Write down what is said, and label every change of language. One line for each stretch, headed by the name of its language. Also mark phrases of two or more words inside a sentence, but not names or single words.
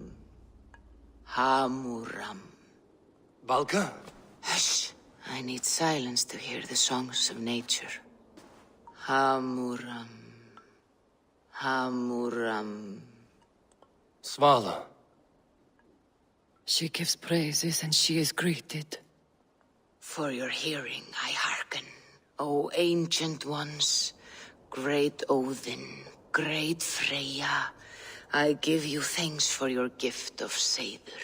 English: Hamuram. Valka? Hush. I need silence to hear the songs of nature. Hamuram. Hamuram. Svala. She gives praises and she is greeted. For your hearing I hearken, O ancient ones. Great Odin, great Freya, I give you thanks for your gift of Seidr.